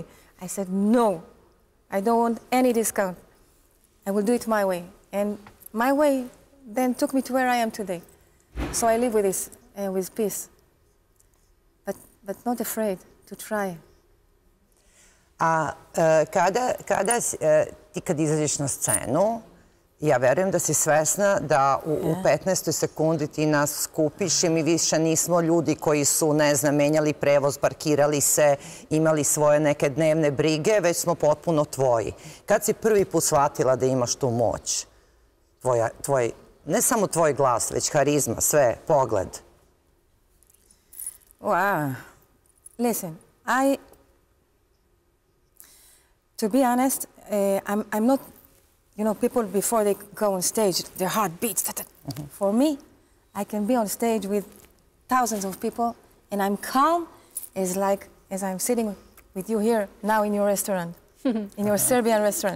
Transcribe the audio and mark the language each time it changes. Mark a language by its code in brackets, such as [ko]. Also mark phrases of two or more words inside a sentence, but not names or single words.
[en] I said, no, I don't want any discount. I will do it my way. And my way then took me to where I am today. So I live with this, with peace. But not afraid to try. [sr] A ti kad izađeš na scenu, ja verujem da si svesna da u 15. sekundi ti nas skupiš i mi više nismo ljudi koji su, ne znam, menjali prevoz, parkirali se, imali svoje neke dnevne brige, već smo potpuno tvoji. Kad si prvi put shvatila da imaš tu moć? Ne samo tvoj glas, već harizma, sve, pogled. [en] Wow. Listen, to be honest, I'm not, you know, people before they go on stage, their heart beats. For me, I can be on stage with thousands of people and I'm calm as I'm sitting with you here now in your restaurant, in your Serbian restaurant.